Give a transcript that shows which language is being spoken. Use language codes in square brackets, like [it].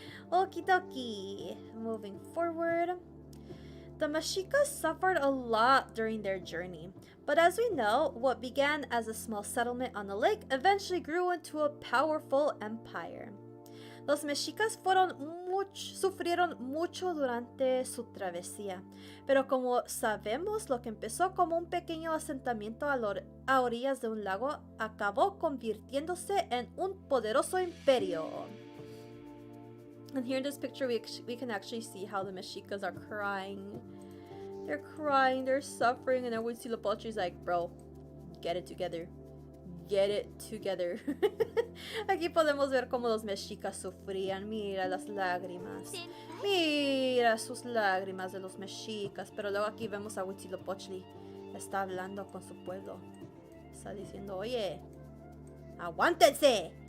[en] Okie dokie. Moving forward. The Mexicas suffered a lot during their journey. But as we know, what began as a small settlement on the lake eventually grew into a powerful empire. [es] Los mexicas sufrieron mucho durante su travesía, pero como sabemos, lo que empezó como un pequeño asentamiento a orillas de un lago acabó convirtiéndose en un poderoso imperio. [en] And here in this picture, we can actually see how the mexicas are crying. They're crying, they're suffering, and then Huitzilopochtli is like, bro, get it together. Get it together. [es] Aquí podemos ver cómo los mexicas sufrían. Mira las lágrimas. Mira sus lágrimas de los mexicas. Pero luego aquí vemos a Huitzilopochtli. Está hablando con su pueblo. Está diciendo, oye, aguántense.